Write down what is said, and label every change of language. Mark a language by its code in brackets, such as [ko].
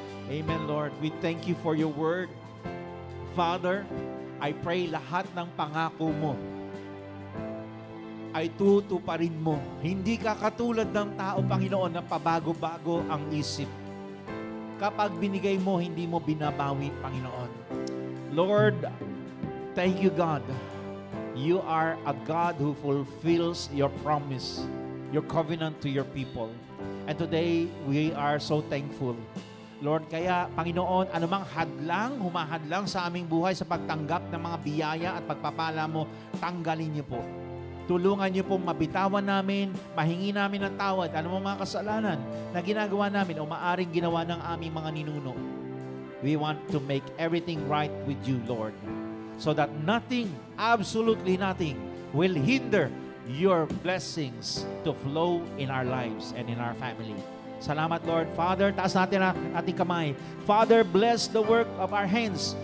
[en] Amen, Lord. We thank you for your word. [tl] Father, [en] I pray [tl] lahat ng pangako mo ay tutuparin mo. Hindi ka katulad ng tao, Panginoon, na pabago-bago ang isip. Kapag binigay mo, hindi mo binabawi, Panginoon. [en] Lord, thank you, God. You are a God who fulfills your promise, your covenant to your people. And today, we are so thankful. [tl] Lord, kaya, Panginoon, anumang hadlang, humahadlang sa aming buhay sa pagtanggap ng mga biyaya at pagpapala mo, tanggalin niyo po. Tulungan niyo pong mabitawan namin, mahingi namin ng tawad, anumang mga kasalanan na ginagawa namin o maaring ginawa ng aming mga ninuno. [en] We want to make everything right with you, Lord, so that nothing, absolutely nothing, will hinder your blessings to flow in our lives and in our family. [tl] Salamat, [en] Lord. Father, [tl] taas natin ang ating kamay. [en] Father, bless the work of our hands.